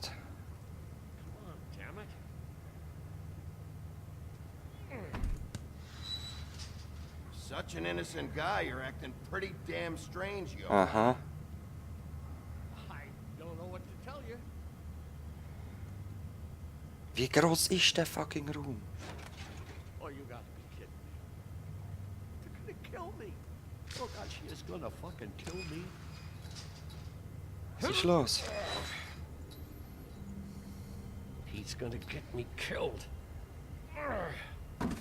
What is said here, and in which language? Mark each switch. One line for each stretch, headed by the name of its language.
English: Come on, damn it. Such an innocent guy, you're acting pretty damn strange, yo. Aha. I don't know what to tell you.
German: Wie groß ist der fucking Raum?
English: Oh, you gotta be kidding me. They're gonna kill me. Oh God, she is gonna fucking kill me.
German: Was ist los?
English: He's gonna get me killed. Ugh.